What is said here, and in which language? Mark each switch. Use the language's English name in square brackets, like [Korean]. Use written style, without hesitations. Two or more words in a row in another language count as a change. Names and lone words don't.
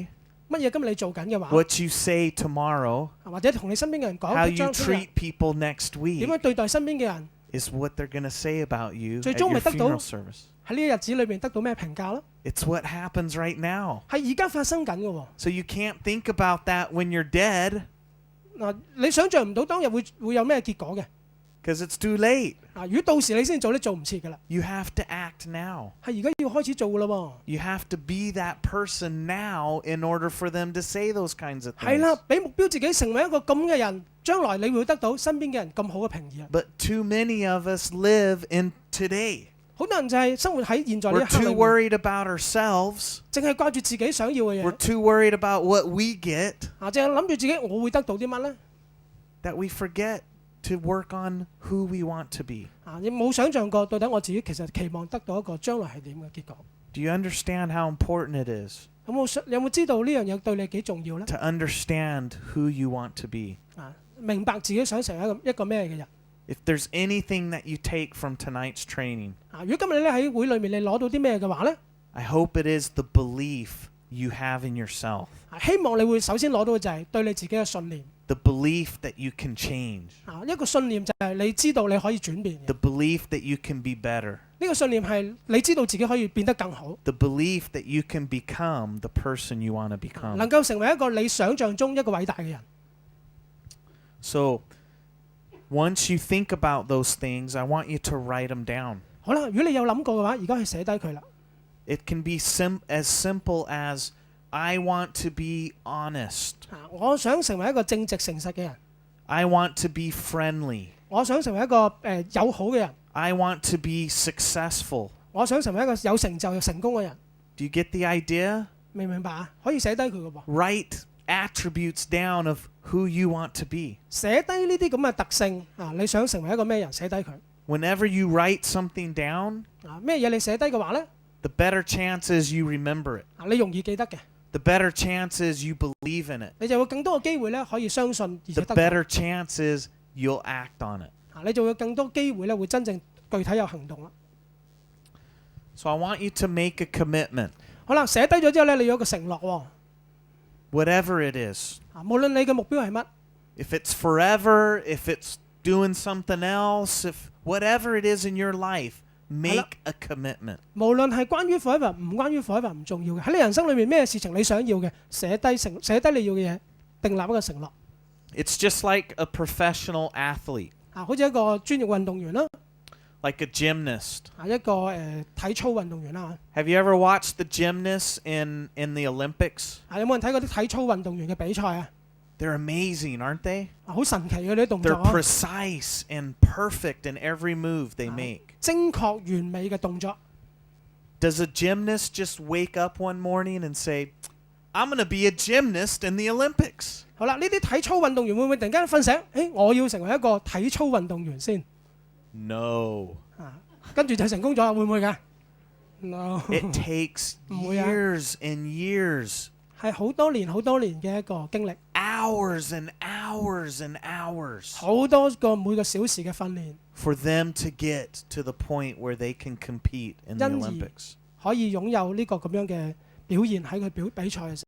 [Cantonese] 乜嘢今日你做緊嘅話， [English] what you say tomorrow, [Cantonese] 或者同你身邊嘅人 [English] how [Cantonese] 講， [English] you [Cantonese] 將聽日 [English] treat people next [Cantonese] 點 [English] week [Cantonese] 樣對待身邊嘅人， [English] is what they're going to say about you [Cantonese] 最 [English] at [Cantonese] 終 [English] your [Cantonese] 咪得到 [English] funeral service. [Cantonese] 喺呢個日子裏邊得到咩評價啦？ [English] It's what happens right now. [Cantonese] 係而家發生緊嘅喎。 [English] So you can't think about that when you're dead [Cantonese] 你想象唔到當日會有咩結果嘅。 [English] because it's too late. [Cantonese] 如果到時你先做，你做唔切㗎啦。 [English] You have to act now. [Cantonese] 係而家要開始做㗎啦喎。 [English] You have to be that person now in order for them to say those kinds of [Cantonese] 係 [English] things. [Cantonese] 啦，俾目標自己成為一個咁嘅人，將來你會得到身邊嘅人咁好嘅評議啊！ [English] But too many of us live in today. [Cantonese] 好多人就係生活喺現在呢 [English] We're [Cantonese] 一刻 [English] too [Cantonese] 裏面， [English] worried about ourselves. [Cantonese] 淨係掛住自己想要嘅 [English] We're [Cantonese] 嘢， [English] too worried about what we get [Cantonese] 淨係諗住自己我會得到啲乜呢？ [English] that we forget to work on who we want to be. [Cantonese] 你冇想象過到底我自己其實期望得到一個將來係點嘅結果？ [English] Do you understand how important it is [Cantonese] 有冇知道呢樣嘢對你幾重要呢？ [English] to understand who you want to be? [Cantonese] 明白自己想成為一個咩嘅人？ [English] If there's anything that you take from tonight's training, [Cantonese] 如果今日咧喺會裏面你攞到啲咩嘅話呢？ [English] I hope it is the belief you have in yourself, [Cantonese] 希望你會首先攞到嘅就係對你自己嘅信念。 [English] the belief that you can change, [Cantonese] 一個信念就係你知道你可以轉變嘅， [English] the belief that you can be better, [Cantonese] 呢個信念係你知道自己可以變得更好， [English] the belief that you can become the person you want to become. [Cantonese] 能夠成為一個你想象中一個偉大嘅人。 [English] So, once you think about those things, I want you to write them down. [Cantonese] 好啦，如果你有諗過嘅話，而家去寫低佢啦。 [English] It can be as simple as I want to be honest. [Cantonese] 我想成為一個正直誠實嘅人， [English] I want to be friendly. [Cantonese] 我想成為一個友好嘅人， [English] I want to be successful. [Cantonese] 我想成為一個有成就又成功嘅人。 [English] Do you get the idea? [Cantonese] 明唔明白啊？可以寫低佢嘅噃， [English] Write attributes down of who you want to be. [Cantonese] 寫低呢啲咁嘅特性你想成為一個咩人？寫低佢 [English] Whenever you write something down, [Cantonese] 咩嘢你寫低嘅話呢？ [English] the better chance is you remember it. [Cantonese] 你容易記得嘅， [English] The better chance is you believe in it. [Cantonese] 你就會更多嘅機會咧可以相信而且 [English] The [Cantonese] 得到。 [English] better chance is you'll act on it. [Cantonese] 你就會更多機會咧會真正具體有行動啦。 [English] So I want you to make a commitment, [Cantonese] 好啦，寫低咗之後咧，你有一個承諾喎。 [English] whatever it is. [Cantonese] 無論你嘅目標係乜， [English] If it's forever, if it's doing something else, if whatever it is in your life, make a commitment. [Cantonese] 無論係關於 forever 唔關於 forever 唔重要嘅，喺你人生裏面咩事情你想要嘅，寫低你要嘅嘢，訂立一個承諾。 [English] It's just like a professional athlete, [Cantonese] 好似一個專業運動員啦， [English] like a gymnast. [Cantonese] 一個體操運動員啦。 [English] Have you ever watched the gymnasts in the Olympics? [Cantonese] 有冇人睇過啲體操運動員嘅比賽啊？ [English] They're amazing, aren't they? [Cantonese] 好神奇嘅呢啲動 [English] They're [Cantonese] 作啊， [English] precise and perfect in every move they make. [Cantonese] 精確完美嘅動作。 [English] Does a gymnast just wake up one morning and say, I'm going to be a gymnast in the Olympics? [Cantonese] 好啦，呢啲體操運動員會唔會突然間瞓醒？我要成為一個體操運動員先， [English] No. [Cantonese] 跟住就成功咗啦？會唔會㗎 ？No， [English] It takes [Cantonese] 唔會啊。 [English] years and years, [Cantonese] 係好多年嘅一個經歷， [English] hours and hours and hours [Cantonese] 好多個每個小時嘅訓練， [English] for them to get to the point where they can compete in the [Cantonese] 因而 [English] Olympics. [Cantonese] 可以擁有呢個咁樣嘅表現喺佢比賽嘅時候。